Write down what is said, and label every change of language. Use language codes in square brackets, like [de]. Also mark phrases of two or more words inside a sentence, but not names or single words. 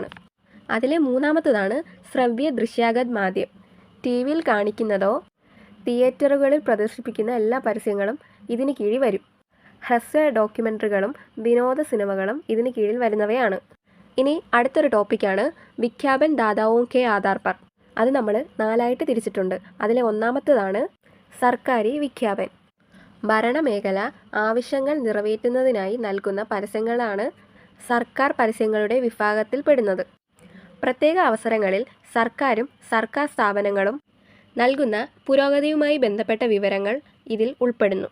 [ml] അതിലെ മൂന്നാമത്തതാണ് [hi] श्रव्य दृश्यागत माध्यम. [ml] ടി വിയിൽ കാണിക്കുന്നതോ തിയേറ്ററുകളിൽ പ്രദർശിപ്പിക്കുന്ന എല്ലാ പരസ്യങ്ങളും ഇതിന് കീഴിൽ വരും. ഹ്രസ്വ ഡോക്യുമെൻ്ററികളും വിനോദ സിനിമകളും ഇതിന് കീഴിൽ വരുന്നവയാണ്. ഇനി അടുത്തൊരു ടോപ്പിക്കാണ് [hi] विज्ञापन दाताओं के आधार पर. [ml] അത് നമ്മൾ 4ആയിട്ട് തിരിച്ചിട്ടുണ്ട്. അതിലെ ഒന്നാമത്തേതാണ് [hi] सरकारी विज्ञापन. [ml] ഭരണമേഖല ആവശ്യങ്ങൾ നിറവേറ്റുന്നതിനായി നൽകുന്ന പരസ്യങ്ങളാണ് സർക്കാർ പരസ്യങ്ങളുടെ വിഭാഗത്തിൽപ്പെടുന്നത്. പ്രത്യേക അവസരങ്ങളിൽ സർക്കാരും സർക്കാർ സ്ഥാപനങ്ങളും നൽകുന്ന പുരോഗതിയുമായി ബന്ധപ്പെട്ട വിവരങ്ങൾ ഇതിൽ ഉൾപ്പെടുന്നു.